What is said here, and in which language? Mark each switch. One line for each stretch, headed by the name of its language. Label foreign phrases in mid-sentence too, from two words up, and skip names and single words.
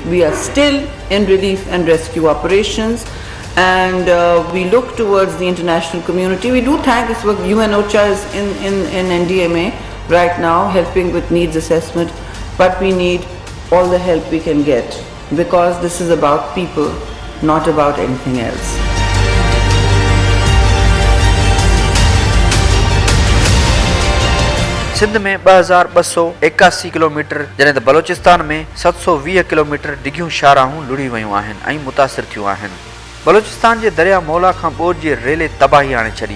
English: We are still in relief and rescue operations, and we look towards the international community. We do thank this work. UNOCHA is in NDMA right now helping with needs assessment, but we need all the help we can get. because this is about people, not about anything else.
Sindhi: सिंध में 2281 किलोमीटर जॾहिं त बलोचिस्तान में 720 किलोमीटर डिघियूं शाहराहूं लुड़ी वयूं आहिनि ऐं मुतासिर थियूं आहिनि। बलोचिस्तान जे दरिया मौला खां ॿोॾि जे रेले तबाही आणे छॾी।